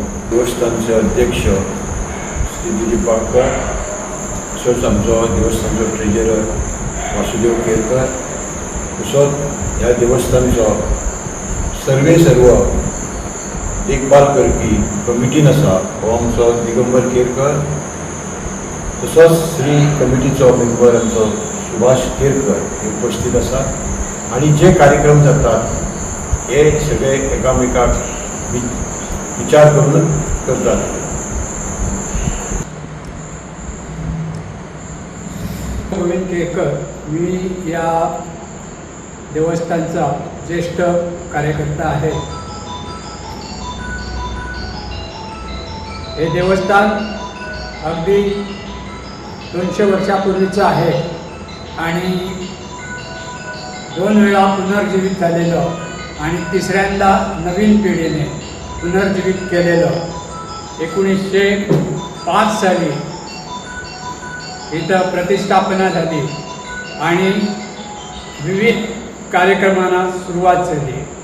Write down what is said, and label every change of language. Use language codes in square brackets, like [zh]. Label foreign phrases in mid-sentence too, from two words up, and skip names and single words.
[kok] देवस्थानचे अध्यक्ष श्री दिलीप बाळकर, तसोच आमचो देवस्थानचो ट्रेजरर वासुदेव केरकर, तसोच ह्या देवस्थानचो सर्व देखभाल करपी कमिटीन आसा हो आमचो दिगंबर केरकर, तसोच श्री कमिटीचो मेंबर आमचो सुभाष केरकर हे उपस्थित आसा। [mr] आणि जे कार्यक्रम जातात हे सगळे एकामेकाक विचार करून करतात। गोविंद केरकर, मी या देवस्थानचा ज्येष्ठ कार्यकर्ता आहे। हे देवस्थान अगदी 200 वर्षापूर्वीचं आहे आणि 2 वेळा पुनर्जीवित झालेलं आणि तिसऱ्यांदा नवीन पिढीने पुनर्जीवित केलेलं 1905 साली इथं प्रतिष्ठापना झाली आणि विविध कार्यक्रमांना सुरुवात झाली।